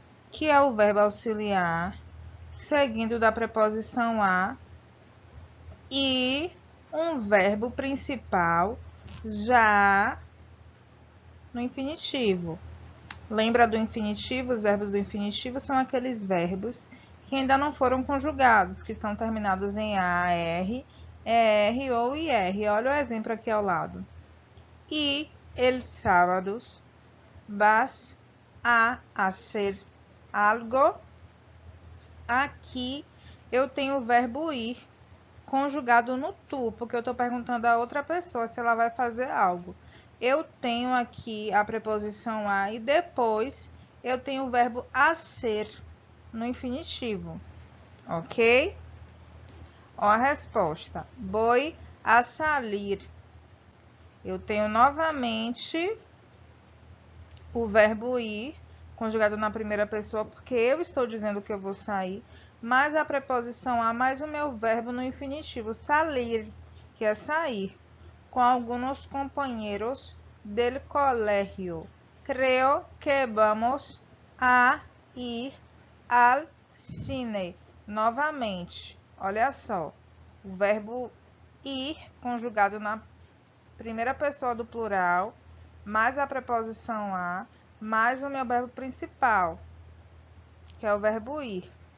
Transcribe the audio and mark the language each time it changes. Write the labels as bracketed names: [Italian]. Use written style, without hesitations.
[Portuguese] Que é o verbo auxiliar, seguindo da preposição a e um verbo principal já no infinitivo. Lembra do infinitivo? Os verbos do infinitivo são aqueles verbos que ainda não foram conjugados, que estão terminados em AR, ER ou IR. Olha o exemplo aqui ao lado. [Spanish] Y el sábado vas a hacer algo. [Portuguese] Aqui eu tenho o verbo ir conjugado no tu, porque eu estou perguntando a outra pessoa se ela vai fazer algo. Eu tenho aqui a preposição a e depois eu tenho o verbo hacer no infinitivo, ok? Ó a resposta. [Spanish] Voy a salir. [Portuguese] Eu tenho novamente o verbo ir conjugado na primeira pessoa, porque eu estou dizendo que eu vou sair, mais a preposição a, mais o meu verbo no infinitivo, salir, que é sair, com alguns companheiros [Spanish] del colegio. Creo que vamos a ir al cine. [Portuguese] Novamente, olha só, o verbo ir conjugado na primeira pessoa do plural, mais a preposição a, mais o meu verbo principal, que é o verbo ir.